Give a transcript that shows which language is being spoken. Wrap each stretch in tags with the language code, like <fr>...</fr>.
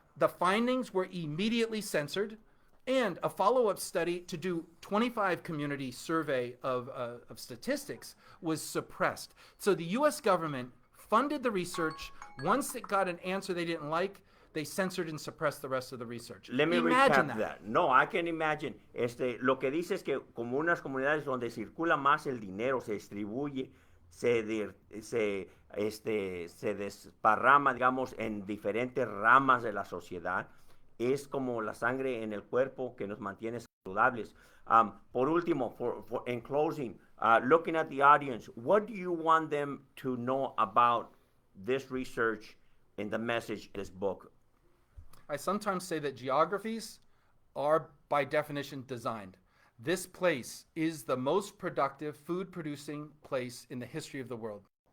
<en>The findings were immediately censored, and a follow-up study to do 25 community survey of statistics was suppressed. So the U.S. government funded the research. Once it got an answer they didn't like, they censored and suppressed the rest of the research. Let me Imagine recap that. that. No, I can imagine.</en> <es>Lo que dice es que como unas comunidades donde circula más el dinero, se distribuye, se desparrama, digamos, en diferentes ramas de la sociedad, es como la sangre en el cuerpo que nos mantiene saludables. Por último,</es> <en>in closing, looking at the audience, what do you want them to know about this research and the message in this book? I sometimes say that geographies are by definition designed. This place is the most productive food producing place in the history of the world.</en>